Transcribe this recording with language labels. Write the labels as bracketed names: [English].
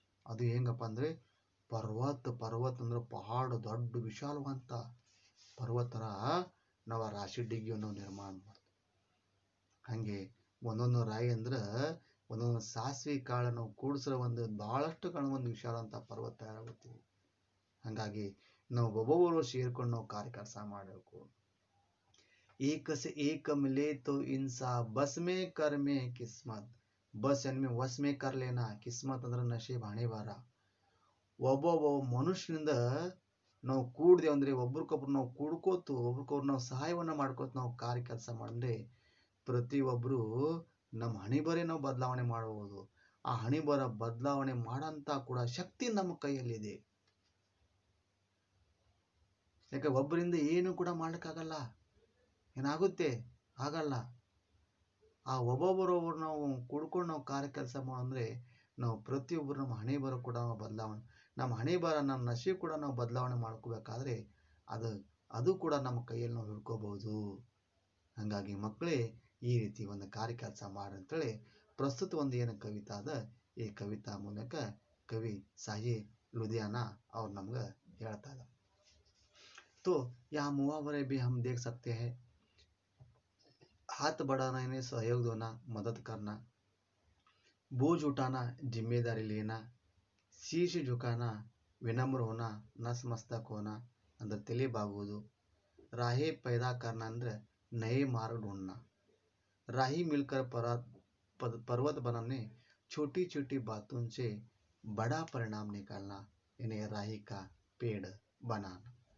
[Kannada] ಅದು ಹೆಂಗಪ್ಪ ಅಂದ್ರೆ ಪರ್ವತ ಅಂದ್ರೆ ಪಹಾಡ, ದೊಡ್ಡ ವಿಶಾಲವಂತ ಪರ್ವತರ ನಾವು ಆ ರಾಶಿ ಡಿಗ್ಗಿಯನ್ನು ನಿರ್ಮಾಣ ಮಾಡ್ತೀವಿ. ಹಂಗೆ ಒಂದೊಂದು ರಾಯಿ ಅಂದ್ರೆ ಒಂದೊಂದು ಸಾಸಿವೆ ಕಾಳು ನಾವು ಕೂಡಿಸಿರೋ ಒಂದು ಬಹಳಷ್ಟು ಒಂದು ವಿಶಾಲವಂತ ಪರ್ವತ ತಯಾರಾಗುತ್ತೀವಿ. ಹಾಗಾಗಿ ನಾವು ಒಬ್ಬೊಬ್ಬರು ಸೇರ್ಕೊಂಡು ನಾವು ಕಾರ್ಯ ಕೆಲಸ ಮಾಡಬೇಕು. [Hindi] एक से एक मिले तो इंसान बस में कर में किस्मत. बस यानी वश में कर लेना, [Kannada] ಕಿಸ್ಮತ್ ಅಂದ್ರೆ ನಶೀಬ್, ಹಣೆ ಬಾರ. ಒಬ್ಬೊಬ್ಬ ಮನುಷ್ಯನಿಂದ ನಾವು ಕೂಡ್ದೇವು ಅಂದರೆ ಒಬ್ರಿಗೊಬ್ರು ನಾವು ಕೂಡ್ಕೋತು ಒಬ್ರಿಗೊಬ್ರು ನಾವು ಸಹಾಯವನ್ನು ಮಾಡ್ಕೋತ ನಾವು ಕಾರ್ಯ ಕೆಲಸ ಮಾಡಿದ್ರೆ ಪ್ರತಿಯೊಬ್ಬರು ನಮ್ಮ ಹಣೆಬರೇ ನಾವು ಬದಲಾವಣೆ ಮಾಡಬಹುದು. ಆ ಹಣೆಬರ ಬದಲಾವಣೆ ಮಾಡೋಂಥ ಕೂಡ ಶಕ್ತಿ ನಮ್ಮ ಕೈಯಲ್ಲಿದೆ. ಯಾಕೆ ಒಬ್ಬರಿಂದ ಏನು ಕೂಡ ಮಾಡೋಕ್ಕಾಗಲ್ಲ. ಏನಾಗುತ್ತೆ ಆಗಲ್ಲ. ಆ ಒಬ್ಬೊಬ್ಬರೊಬ್ಬರು ನಾವು ಕೂಡ್ಕೊಂಡು ನಾವು ಕಾರ್ಯ ಕೆಲಸ ಮಾಡಂದ್ರೆ ನಾವು ಪ್ರತಿಯೊಬ್ಬರು ನಮ್ಮ ಹಣೆಬರ ಕೂಡ ಬದಲಾವಣೆ, ನಮ್ಮ ಹಣೆಬರ ನಮ್ಮ ನಶೆ ಕೂಡ ನಾವು ಬದಲಾವಣೆ ಮಾಡ್ಕೋಬೇಕಾದ್ರೆ ಅದು ಕೂಡ ನಮ್ಮ ಕೈಯಲ್ಲಿ ನಾವು ಹಿಡ್ಕೋಬಹುದು. ಹಾಗಾಗಿ ಮಕ್ಕಳೇ ಈ ರೀತಿ ಒಂದು ಕಾರ್ಯ ಕೆಲಸ ಮಾಡಿ ಅಂತೇಳಿ ಪ್ರಸ್ತುತ ಒಂದು ಏನು ಕವಿತಾ ಅದ ಈ ಕವಿತಾ ಮೂಲಕ ಕವಿ ಸಾಹಿ [Hindi] लुधियाना और नमगे [Kannada] ಹೇಳ್ತಾ ಇದ್ದಾರೆ. [Hindi] तो यहाँ मुहावरे भी हम देख सकते हैं. हाथ बढ़ाना यानी सहयोग देना, मदद करना, बोझ उठाना जिम्मेदारी लेना, शीश झुकाना विनम्र होना, नतमस्तक होना [Kannada] ಅಂದ್ರೆ ತಲೆ ಬಾಗುವುದು, [Hindi] राहें पैदा करना ಅಂದ್ರೆ नए मार्ग ढूंढना, राही मिलकर पर्वत बनाने, छोटी छोटी बातों से बड़ा परिणाम निकालना, इन्हें राही का पेड़ बनाना.